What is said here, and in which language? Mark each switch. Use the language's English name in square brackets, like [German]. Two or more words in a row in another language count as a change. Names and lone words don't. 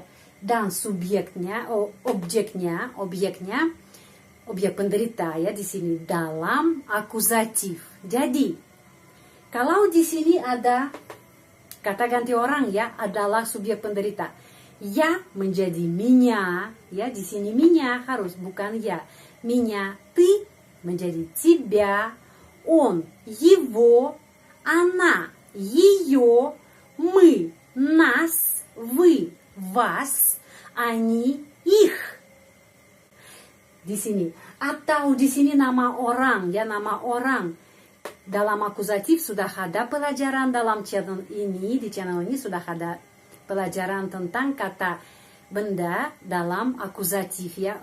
[Indonesian] Dan subjeknya, objeknya, objek penderita, ya, di sini dalam akusatif. Jadi, kalau di sini ada kata ganti orang, ya, adalah subjek penderita. Ya menjadi minya, ya, di sini minya harus bukan ya. Minya, [Russian] ты menjadi тебя, он, его, она, ее, мы, нас, вы, вас, они, их. [Indonesian] Di sini. Atau di sini nama orang, ya, nama orang. Dalam akusatif sudah ada pelajaran dalam channel ini, di channel ini sudah ada pelajaran tentang kata benda dalam akusatif, ya.